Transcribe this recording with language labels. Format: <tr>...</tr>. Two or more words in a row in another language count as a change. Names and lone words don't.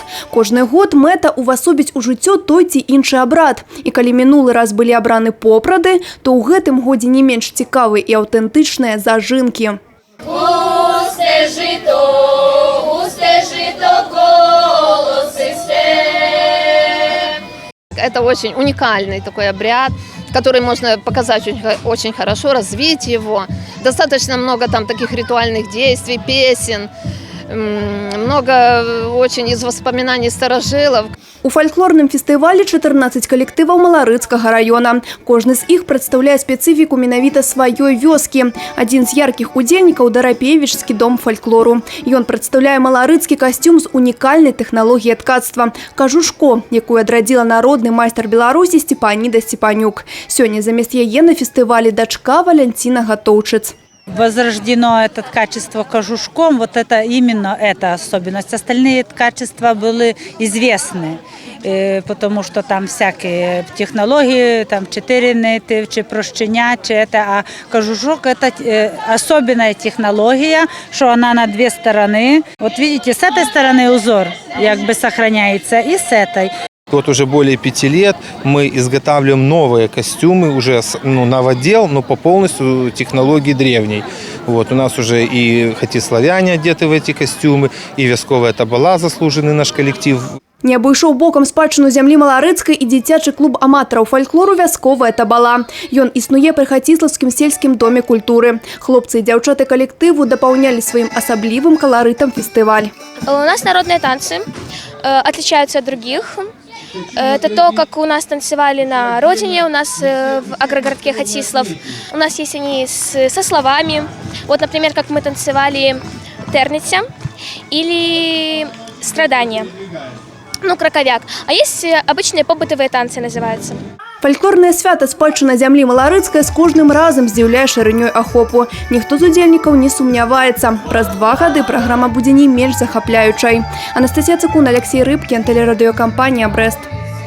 <be>Кожны год мэта увасобіць у жыццё той ці іншы абрад. І калі минулы раз былі абраны попрады, то ў гэтым годзе не менш цікавыя і аўтэнтычныя зажынкі.</be> <uk>Густе жито, голосы степ.</uk> <ru>Это очень уникальный такой обряд, который можно показать очень хорошо, развить его. Достаточно много там таких ритуальных действий, песен, много очень из воспоминаний старожилов.</ru> <be>У фольклорным фестывалі 14 калектываў Маларыцкага района. Кожны з іх прадстаўляе спецыфіку менавіта сваёй вёскі. Адзін з яркіх удзельнікаў – Дарапевічскі дом фальклору. Ён прадстаўляе маларыцкі касцюм з унікальнай тэхналогіяй ткацтва – кажушко, якую адрадзіла народны майстар Беларусі Степаніда Степанюк. Сёння замест яе на фестывалі дачка Валянціна Гатоўчыц.</be> <ru>Возрождено это качество кожушком, вот это именно эта особенность. Остальные качества были известны, потому что там всякие технологии, там 4 ниты, чи прощення, чи это, а кожушок это особенная технология, что она на 2 стороны. Вот видите, с этой стороны узор как бы сохраняется и с этой. Вот уже более 5 лет мы изготавливаем новые костюмы, уже новодел, но по полностью технологии древней. Вот, у нас уже и хатиславяне одеты в эти костюмы, и вясковая табала, заслуженный наш коллектив.</ru> <be>Не абышоў бокам спадчыну зямлі Маларыцкай і дзіцячы клуб аматараў фальклору «Вясковая табала». Ён існуе пры Хатислаўскім сельскім доме культуры. Хлопцы і дзяўчаты калектыву дапаўнялі сваім асаблівым каларытам фестываль.</be> <ru>У нас народные танцы отличаются от других. Это то, как у нас танцевали на родине, у нас в агрогородке Хатислав. У нас есть они со словами. Вот, например, как мы танцевали «Терниця» или «Страдания». Ну, краковяк. А есть обычные побытовые танцы, называются.</ru> <be>Фальклорнае свята спадчына зямлі Маларыцкай з кожным разам здзіўляе шырынёй ахопу. Ніхто з удзельнікаў не сумняваецца. Праз 2 гады праграма будзе не менш захапляючай. Анастасія Цыкун, Алексей Рыбкін, тэлерадыёкампанія «Брэст».</be>